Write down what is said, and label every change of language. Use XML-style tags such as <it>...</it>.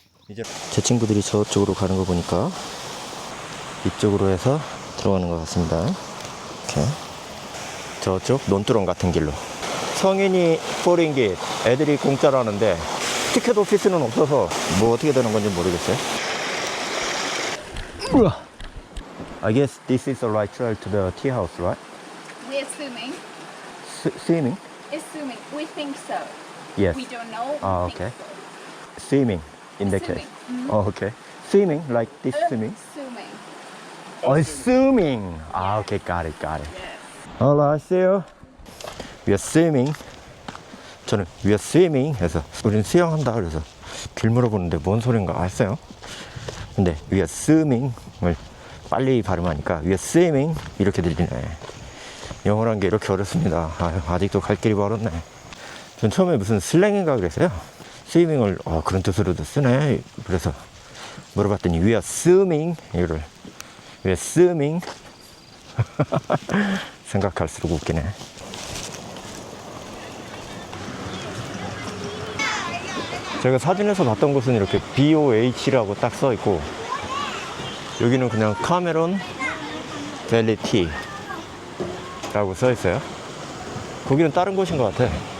<ko>이제 제 친구들이 저쪽으로 가는 거 보니까 이쪽으로 해서 들어가는 것 같습니다. 이렇게 저쪽 논두렁 같은 길로. 성인이 4링깃, 애들이 공짜라는데 티켓 오피스는 없어서 뭐 어떻게 되는 건지 모르겠어요.</ko> <en>I guess this is the right trail to the tea house, right? We're assuming. Swimming? Assuming. We think so. Yes. We don't know. Ah, we think okay. so. Swimming in that case. Oh, okay. Swimming like this swimming? Assuming. Oh, swimming. Ah, okay, got it. Alright, see you. We are swimming.</en> <ko>저는</ko> <en>we are swimming</en> <ko>해서 우리는 수영한다 그래서 길 물어보는데 뭔 소린가 했어요. 근데</ko> <en>we are swimming</en> <ko>을 빨리 발음하니까 we are swimming 이렇게 들리네. 영어란 게 이렇게 어렵습니다. 아직도 갈 길이 멀었네. 전 처음에 무슨 슬랭인가 그랬어요. 스위밍을 그런 뜻으로도 쓰네. 그래서 물어봤더니</ko> <en>we are swimming</en> <ko>이거를 we are swimming 생각할수록 웃기네. 제가 사진에서 봤던 곳은 이렇게 BOH라고 딱 써 있고 여기는 그냥 카메론 밸리 티라고 써 있어요. 거기는 다른 곳인 것 같아.</ko>